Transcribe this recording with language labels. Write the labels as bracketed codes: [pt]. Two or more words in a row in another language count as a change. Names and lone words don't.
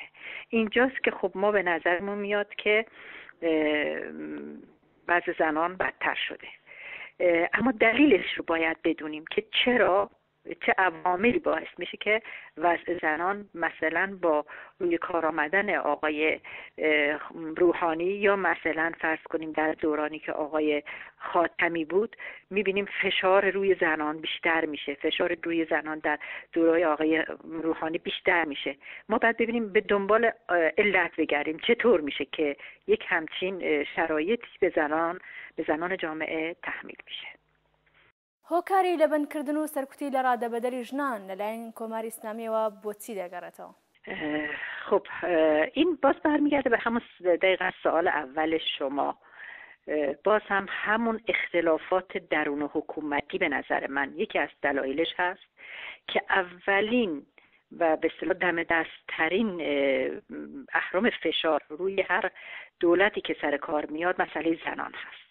[fa] اینجاست که خب ما به نظرمون میاد که وضع زنان بدتر شده، اما دلیلش رو باید بدونیم که چرا، چه عواملی باعث میشه که وضع زنان مثلا با روی کار آمدن آقای روحانی یا مثلا فرض کنیم در دورانی که آقای خاتمی بود، میبینیم فشار روی زنان بیشتر میشه، فشار روی زنان در دورای آقای روحانی بیشتر میشه. ما باید ببینیم به دنبال علت بگردیم چطور میشه که یک همچین شرایطی به زنان جامعه تحمیل میشه. [ckb] هۆکاری لە بەندکردن و سەرکوتی لە ڕادەبەدەری ژنان لەلایەن کۆماری ئیسلامیەوە بۆچی دەگەڕێتەوە؟ [fa] خب این باز برمیگرده به همون دقیقاً سوال اول شما. باز هم همون اختلافات درون حکومتی به نظر من یکی از دلایلش هست که اولین و به اصطلاح دم دست‌ترین اهرم فشار روی هر دولتی که سر کار میاد مسئله زنان هست.